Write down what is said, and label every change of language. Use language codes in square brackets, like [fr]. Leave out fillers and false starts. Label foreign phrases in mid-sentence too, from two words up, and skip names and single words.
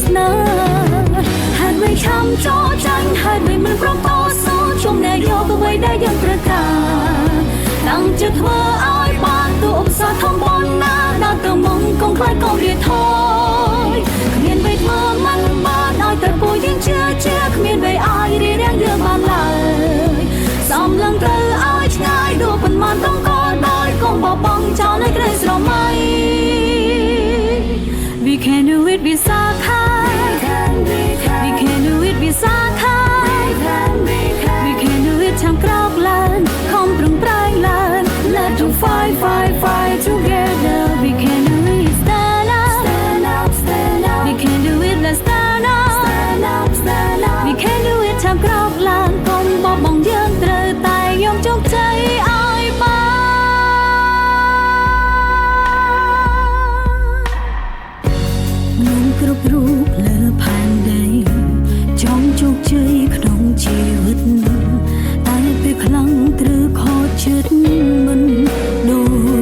[km] នាហេតុមិនខំចោលចាញ់ហេតុមិនព្រមតស៊ូជុំអ្នកយកអ្វីដែលយើងត្រូវការតាំងចិត្តធ្វើឲ្យបានទូឧបសគ្គធំប៉ុណ្ណាដល់ទៅមុំកុំខ្លាចកុំរៀថយគ្មានអ្វីធ្វើមិនបានឲ្យតែពួកយើងជឿគ្មានអ្វីឲ្យរៀបរៀងយើងបានឡើយសំឡឹងត្រូវឲ្យឆ្ងាយដូចប៉ុន្មានដងក៏ដោយកុំបោះបង់ចោលនៅក្តីស្រមៃ [en] We can do it វិសាខា We can do it វិសាខា We can do it [km] ចាំក្រោកឡើងខំប្រឹងប្រែងឡើង [en] Let's do fight together We can do it stand up We can do it let's stand up We can do it [km] ចាំក្រោកឡើងកុំបោះបង់យើងត្រូវតែយកជោគជ័យឲ្យ បានមនុស្សគ្រប់រូបលើផែនដីចង់ជោគជ័យក្នុងជីវិតតែពេលខ្លាំងត្រូវខកចិត្តមិនដូច